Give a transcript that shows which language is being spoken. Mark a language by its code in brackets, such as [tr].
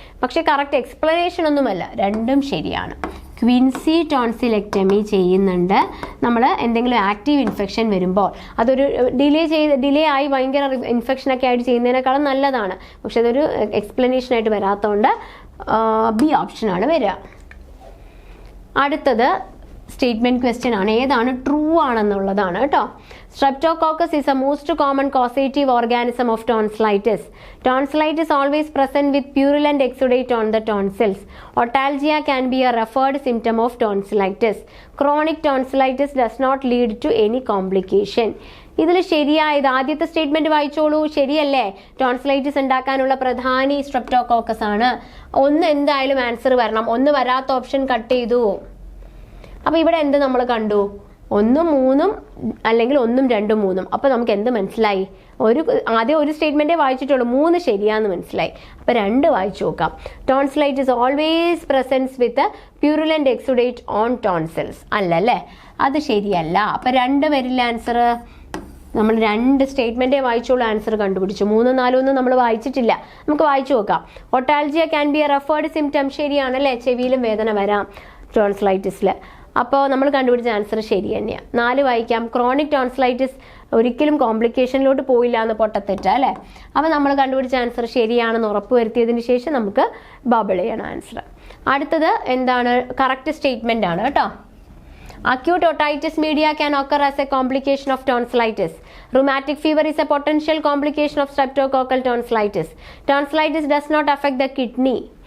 [ml] പക്ഷെ correct explanation ഒന്നുമല്ല. രണ്ടും ശരിയാണ്. ക്വിൻസി ടോൺസിലെക്ടമി ചെയ്യുന്നുണ്ട് നമ്മൾ എന്തെങ്കിലും ആക്റ്റീവ് ഇൻഫെക്ഷൻ വരുമ്പോൾ. അതൊരു ഡിലേ ആയി ഭയങ്കര ഇൻഫെക്ഷനൊക്കെ ആയിട്ട് ചെയ്യുന്നതിനേക്കാളും നല്ലതാണ്. പക്ഷെ അതൊരു എക്സ്പ്ലനേഷനായിട്ട് വരാത്തതുകൊണ്ട് ബി ഓപ്ഷനാണ് വരിക. അടുത്തത് സ്റ്റേറ്റ്മെൻറ്റ് ക്വസ്റ്റ്യൻ ആണ്. ഏതാണ് ട്രൂ ആണെന്നുള്ളതാണ് കേട്ടോ. [en] Streptococcus is a most common causative organism of tonsillitis. Tonsillitis always present with purulent exudate on the tonsils. Otalgia can be a referred symptom of tonsillitis. Chronic tonsillitis does not lead to any complication. [ml] ഇതിൽ ശരിയായത് ആദ്യത്തെ statement വായിച്ചോളൂ. ശരിയല്ലേ? Tonsillitis ഉണ്ടാക്കാനുള്ള പ്രധാനി streptococcus ആണ്. ഒന്ന് എന്തായാലും ആൻസർ വരണം. ഒന്ന് വരാത്ത ഓപ്ഷൻ കട്ട് ചെയ്തു. അപ്പോൾ ഇവിടെ എന്ത് നമ്മൾ കണ്ടു? 1, 3 അല്ലെങ്കിൽ 1, 2, 3. അപ്പോൾ നമുക്ക് എന്ത് മനസ്സിലായി? ആദ്യം ഒരു സ്റ്റേറ്റ്മെൻറ്റേ വായിച്ചിട്ടുള്ളൂ, 3 ശരിയാന്ന് മനസ്സിലായി. അപ്പോൾ 2 വായിച്ചു നോക്കാം. [en] Tonsillitis always presence with purulent exudate on tonsils. [ml] അല്ലല്ലേ, അത് ശരിയല്ല. അപ്പോൾ 2 വരില്ല ആൻസർ. നമ്മൾ 2 സ്റ്റേറ്റ്മെൻറ്റേ വായിച്ചോളൂ, ആൻസർ കണ്ടുപിടിച്ചു. 3, 4 ഒന്നും നമ്മൾ വായിച്ചിട്ടില്ല. നമുക്ക് വായിച്ചു നോക്കാം. [en] Otalgia can be a referred symptom. [ml] ശരിയാണല്ലേ, ചെവിയിലും വേദന വരാം ടോൺസിലൈറ്റിസിൽ. അപ്പോൾ നമ്മൾ കണ്ടുപിടിച്ച ആൻസർ ശരി തന്നെയാണ്. 4 വായിക്കാം. ക്രോണിക് ടോൺസിലൈറ്റിസ് ഒരിക്കലും കോംപ്ലിക്കേഷനിലോട്ട് പോയില്ല എന്ന് പൊട്ടത്തെറ്റ അല്ലേ. അപ്പോൾ നമ്മൾ കണ്ടുപിടിച്ച ആൻസർ ശരിയാണെന്ന് ഉറപ്പ് വരുത്തിയതിന് ശേഷം നമുക്ക് ബബിൾ ചെയ്യണം ആൻസർ. അടുത്തത് എന്താണ്? കറക്റ്റ് സ്റ്റേറ്റ്മെൻ്റ് ആണ് കേട്ടോ. [en] Acute otitis media can occur as a complication of tonsillitis. Rheumatic fever is a potential complication of streptococcal tonsillitis. Tonsillitis does not affect the kidney.